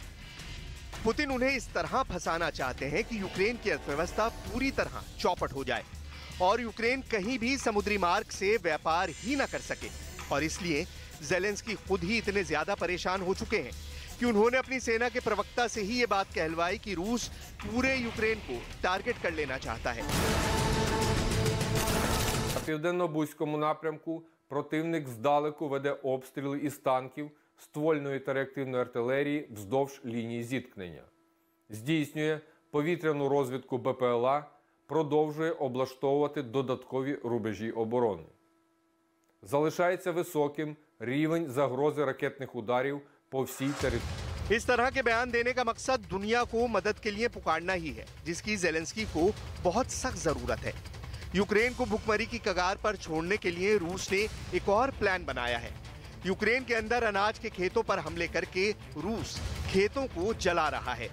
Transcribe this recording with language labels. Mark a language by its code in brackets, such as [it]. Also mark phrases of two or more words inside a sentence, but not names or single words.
[hi] पुतिन उन्हें इस तरह फंसाना चाहते हैं कि यूक्रेन की अर्थव्यवस्था पूरी तरह चौपट हो जाए और यूक्रेन कहीं भी समुद्री मार्ग से व्यापार ही न कर सके। और इसलिए ज़ेलेंस्की खुद ही इतने ज्यादा परेशान हो चुके हैं कि उन्होंने अपनी सेना के प्रवक्ता से ही ये बात कहलवाई कि रूस पूरे यूक्रेन को टारगेट कर लेना चाहता है। [uk] На південно-бузькому напрямку противник здалеку веде обстріли із танків, ствольної та реактивної артилерії вздовж лінії зіткнення. Здійснює повітряну розвідку БПЛА, продовжує облаштовувати додаткові рубежі оборони. Залишається високим рівень загрози ракетних ударів по всій території. [hi] इस तरह के बयान देने का मकसद दुनिया को मदद के लिए पुकारना ही है, जिसकी ज़ेलेंस्की को बहुत सख्त जरूरत है। यूक्रेन को भुखमरी की कगार पर छोड़ने के लिए रूस ने एक और प्लान बनाया है। यूक्रेन के अंदर अनाज के खेतों पर हमले करके रूस खेतों को जला रहा है।